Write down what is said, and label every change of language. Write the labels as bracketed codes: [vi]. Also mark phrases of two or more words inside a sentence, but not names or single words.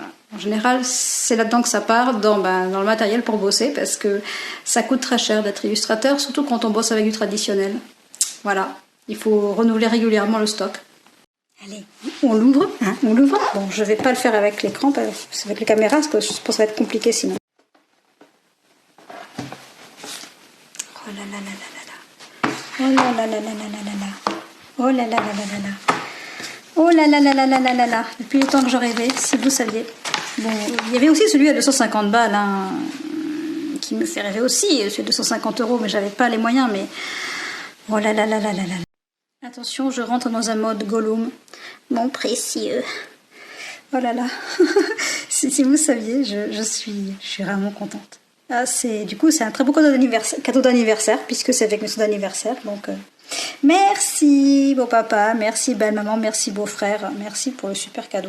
[fr] En général, c'est là-dedans que ça part, dans le matériel pour bosser, parce que ça coûte très cher d'être illustrateur, surtout quand on bosse avec du traditionnel. Voilà. Il faut renouveler régulièrement le stock. Allez, on l'ouvre, hein, on l'ouvre. Bon, je vais pas le faire avec l'écran, avec les caméras, parce que je pense que ça va être compliqué sinon. Oh là là là là là. Oh là là là là là là là. Oh là là là là là là. Oh là là là là là là là là. Depuis le temps que j'en rêvais, si vous saviez. Bon, il y avait aussi celui à 250 balles, hein, qui me fait rêver aussi, celui à 250 €, mais j'avais pas les moyens, mais... Oh là là là là là là. Attention, je rentre dans un mode Gollum. Mon précieux. Oh là là. si vous saviez, je suis vraiment contente. Ah, du coup, c'est un très beau cadeau d'anniversaire, puisque c'est avec mes sous d'anniversaire. Donc, merci beau papa, merci belle maman, merci beau frère, merci pour le super cadeau.